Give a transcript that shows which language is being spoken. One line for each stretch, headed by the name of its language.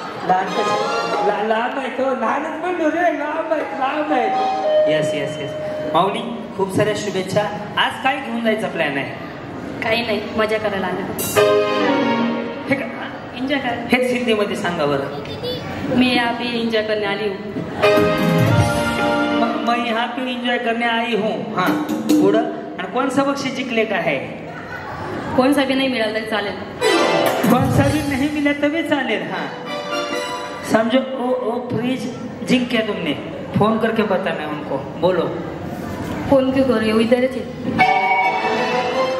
Marathi: लांब आहे तो. लहानच म्हणतो रे. लांब आहे, लांब आहे. Yes yes yes. माऊली खूप साऱ्या शुभेच्छा. आज काय घेऊन जायचा प्लॅन आहे? काही नाही, मजा करायला आलं. हे का? एन्जॉय कर. हेच हिंदीमध्ये सांगा बरं.
Hindi: मी यहाँ पे एंजॉय करने आली हूँ. मैं यहाँ पे एंजॉय करने आई हूँ.
Marathi: हाँ पुढं. आणि कोण सा बक्षीस जिंकले का है? कोण सा भी नहीं मिळालं तरी चालेल.
Hindi: कौन सा भी नहीं मिला तभी चालेल. हाँ समझो. ओ फ्रिज जिंक किया तुमने. फोन करके बताना है उनको. बोलो.
Marathi: फोन क्यों करू? येऊ इधरच आहे.